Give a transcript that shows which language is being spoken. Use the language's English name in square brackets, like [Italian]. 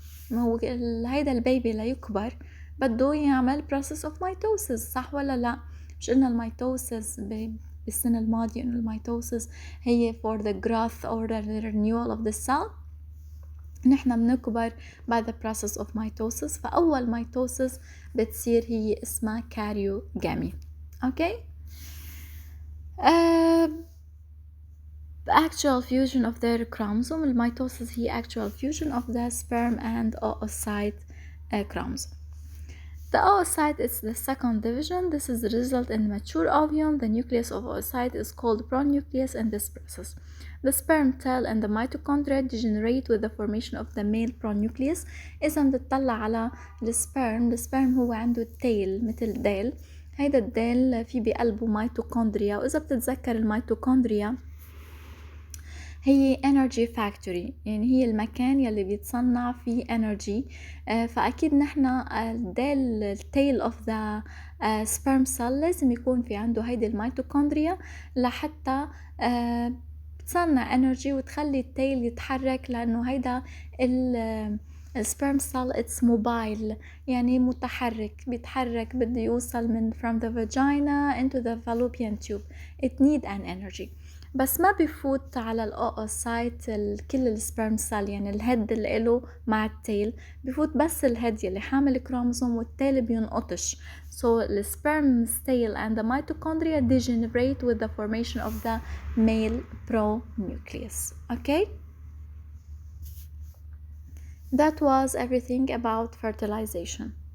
[Arabic] ما هو هيدا البيبي ليكبر بده يعمل process of mitosis، صح ولا لا؟ مش قلنا الميتوسيس بالسنة الماضية إنه الميتوسيس هي [English] for the growth or the renewal of the cell. [Arabic] نحنا بنكبر [English] by the process of mitosis، [Arabic] فأول ميتوسيس بتصير هي اسمها كاريوغامي. [English] Okay, actual fusion of their chromosome. [Arabic] الميتوسيس هي [English] actual fusion of the sperm and oocyte chromosome. The oocyte is the second division. This is the result in mature ovum. The nucleus of oocyte is called pronucleus in this process. The sperm tail and the mitochondria degenerate with the formation of the male pronucleus. [Arabic] إذا بتطلع على السبرم هو عنده tail مثل ديل، هيدا الديل في بقلبه ميتوكوندريا، وإذا بتتذكر الميتوكوندريا هي [English] energy factory، [Arabic] يعني هي المكان يلي بيتصنع فيه energy. فأكيد نحنا الديل [English] tail of the sperm cell [Arabic] لازم يكون في عنده هيدي الميتوكوندريا لحتى تصنع energy وتخلي التيل يتحرك، لأنه هيدا السبرم cell [English] it's mobile [Arabic] يعني متحرك، بيتحرك بده يوصل من [English] from the vagina into the fallopian tube. it need an energy. [Arabic] بس ما بيفوت على الأوسايت كل السبرم سيل، يعني الهيد اللي له مع التيل بيفوت بس الهيد يلي حامل كروموسوم والتيل بينقطش. [English] So the sperm tail and the mitochondria degenerate with the formation of the male pronucleus. Okay? That was everything about fertilization.